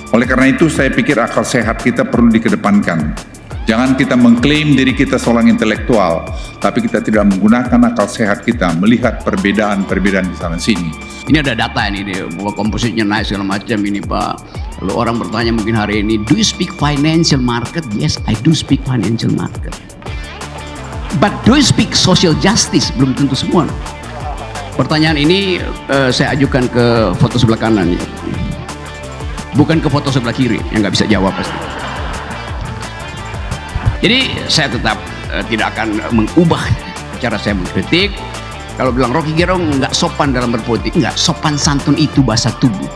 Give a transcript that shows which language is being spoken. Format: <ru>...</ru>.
<id>Oleh karena itu saya pikir akal sehat kita perlu dikedepankan. Jangan kita mengklaim diri kita seorang intelektual, tapi kita tidak menggunakan akal sehat kita melihat perbedaan-perbedaan di sana sini. Ini ada data ini, bahwa kompositnya naik segala macam ini Pak. Lalu orang bertanya mungkin hari ini,</id> <en>do you speak financial market? Yes, I do speak financial market. But do you speak social justice?</en> <id>Belum tentu semua. Pertanyaan ini saya ajukan ke foto sebelah kanan, bukan ke foto sebelah kiri yang nggak bisa jawab pasti. Jadi saya tetap tidak akan mengubah cara saya mengkritik. Kalau bilang Rocky Gerung nggak sopan dalam berpolitik, nggak, sopan santun itu bahasa tubuh.</id>